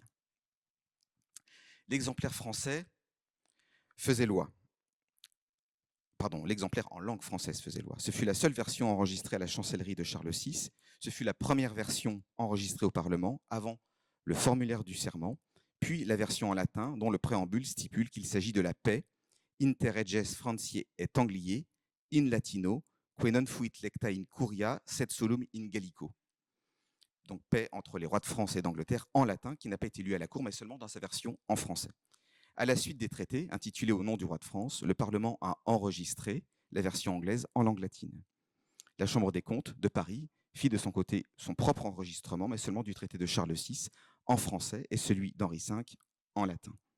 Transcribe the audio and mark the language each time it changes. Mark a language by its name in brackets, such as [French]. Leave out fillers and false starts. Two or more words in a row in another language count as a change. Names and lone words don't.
[French] L'exemplaire français faisait loi. Pardon, l'exemplaire en langue française faisait loi. Ce fut la seule version enregistrée à la chancellerie de Charles VI. Ce fut la première version enregistrée au Parlement, avant le formulaire du serment, puis la version en latin, dont le préambule stipule qu'il s'agit de la paix, [Latin] inter reges Frantiae et Angliae, in latino, que non fuit lecta in curia, sed solum in gallico. [French] donc paix entre les rois de France et d'Angleterre, en latin, qui n'a pas été lu à la cour, mais seulement dans sa version en français. À la suite des traités, intitulés au nom du roi de France, le Parlement a enregistré la version anglaise en langue latine. La Chambre des comptes de Paris fit de son côté son propre enregistrement, mais seulement du traité de Charles VI en français et celui d'Henri V en latin.